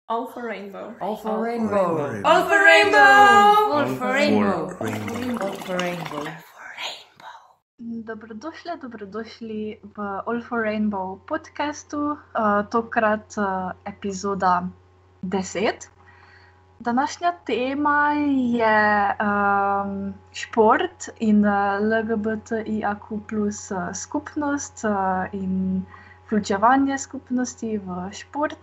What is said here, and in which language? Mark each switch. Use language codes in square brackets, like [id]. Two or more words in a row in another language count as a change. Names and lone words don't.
[sl] All for rainbow. All for rainbow. All for rainbow. All for rainbow. All for rainbow. Dobrodošli v All for Rainbow podcastu, tokrat epizoda 10. Današnja tema je šport in LGBTIQ+ skupnost in vključevanje skupnosti v šport.